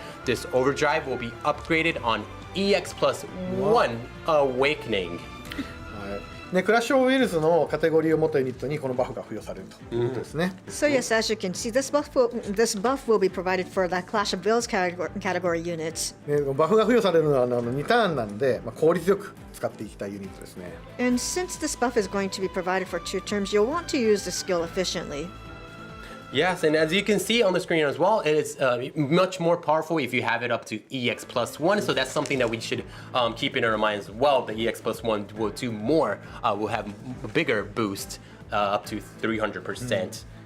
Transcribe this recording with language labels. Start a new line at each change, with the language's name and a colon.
English: This Overdrive will be upgraded on EX plus 1 Awakening.
Japanese: ね、クラッシュ・オブ・ウィルズのカテゴリーを持ったユニットにこのバフが付与されるということですね。
English: So yes, as you can see, this buff will be provided for the Clash of Wills category units.
Japanese: ね、バフが付与されるのは2ターンなんで、効率よく使っていきたいユニットですね。
English: And since this buff is going to be provided for 2 turns, you'll want to use the skill efficiently. Yes, and as you can see on the screen as well, it is much more powerful if you have it up to EX plus 1. So that's something that we should keep in our minds as well. The EX plus 1 will do more, will have a bigger boost up to 300%.